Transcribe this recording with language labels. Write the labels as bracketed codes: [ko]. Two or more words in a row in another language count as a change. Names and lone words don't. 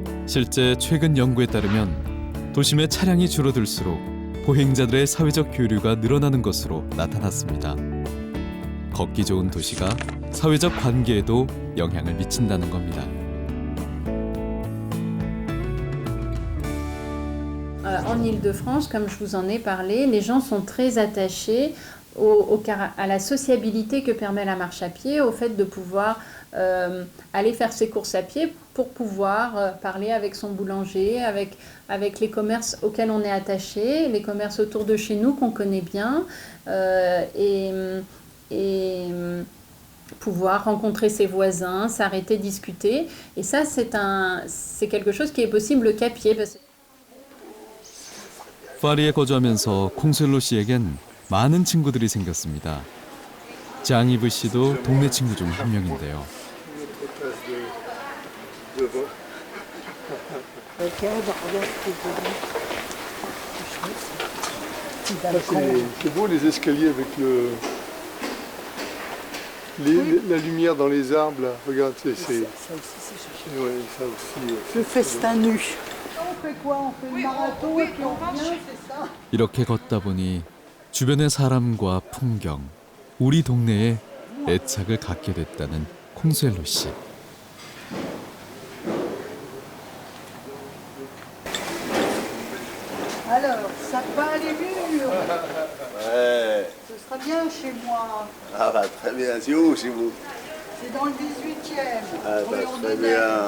[ko] 실제 최근 연구에 따르면 도심의 차량이 줄어들수록 보행자들의 사회적 교류가 늘어나는 것으로 나타났습니다. 걷기 좋은 도시가 사회적 관계에도 영향을 미친다는 겁니다. [fr] En Île-de-France, comme je vous en ai parlé, les gens sont très attachés à la sociabilité que permet la marche à pied, au fait de pouvoir aller faire ses courses à pied pour pouvoir parler avec son boulanger, avec les commerces auxquels on est attaché, les commerces autour de chez nous qu'on connaît bien, et pouvoir rencontrer ses voisins, s'arrêter, discuter. Et ça, c'est quelque chose qui est possible qu'à pied. [ko] 파리에 거주하면서 콩셀로 씨에겐 많은 친구들이 생겼습니다. 장이브 씨도 동네 친구 중 한 명인데요. [fr] C'est beau les escaliers avec la lumière dans les arbres. Là. Regarde, c'est ouais, ça aussi. Le festin nu. On fait quoi? On fait le marathon et puis on vient, c'est ça? [ko] 이렇게 걷다 보니 주변의 사람과 풍경, 우리 동네에 애착을 갖게 됐다는 콩셀로 씨. [fr] Alors, ça peint les murs. Ouais. Ce sera bien chez moi. Ah bah très bien, c'est où chez vous? C'est dans le 18e. Ah bah très bien.